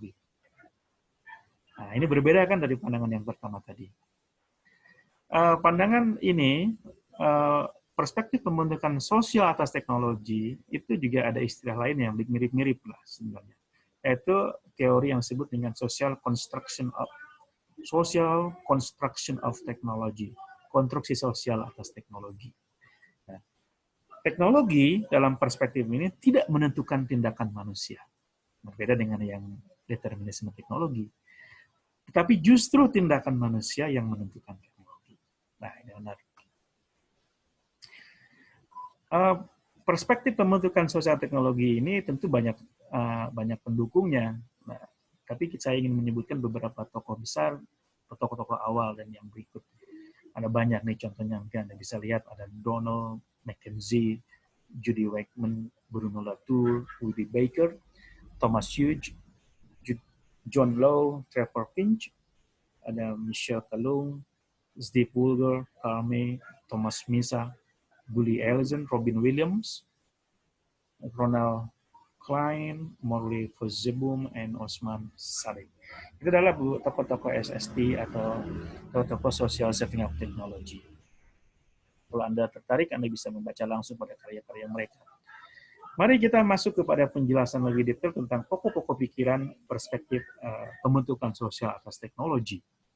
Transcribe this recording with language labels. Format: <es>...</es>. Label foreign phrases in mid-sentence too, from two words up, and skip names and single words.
<id>Nah, ini berbeda kan dari pandangan yang pertama tadi. Pandangan ini, perspektif pembentukan sosial atas teknologi, itu juga ada istilah lain yang mirip-mirip lah sebenarnya. Yaitu teori yang disebut dengan</id> <en>social construction of technology,</en> <id>konstruksi sosial atas teknologi. Nah, teknologi dalam perspektif ini tidak menentukan tindakan manusia, berbeda dengan yang determinisme teknologi. Tetapi justru tindakan manusia yang menentukan teknologi. Nah, ini menarik. Perspektif pembentukan sosial teknologi ini tentu banyak pendukungnya. Nah, tapi saya ingin menyebutkan beberapa tokoh besar, tokoh-tokoh awal dan yang berikut. Ada banyak nih contohnya, mungkin Anda bisa lihat ada Donald McKenzie, Judy Wegman, Bruno Latour, Woody Baker, Thomas Hughes, John Lowe, Trevor Finch, ada Michel Kalung, Steve Woolger, Carl May, Thomas Misa, Bully Ellison, Robin Williams, Ronald Klein, Morley Fozebum, and Osman Saleh. Itu adalah tokoh-tokoh SST atau tokoh-tokoh</id> <en>Social Saving of Technology.</en> <id>Kalau Anda tertarik, Anda bisa membaca langsung pada karya-karya mereka. Mari kita masuk kepada penjelasan lebih detail tentang pokok-pokok pikiran perspektif pembentukan sosial atas teknologi.</id>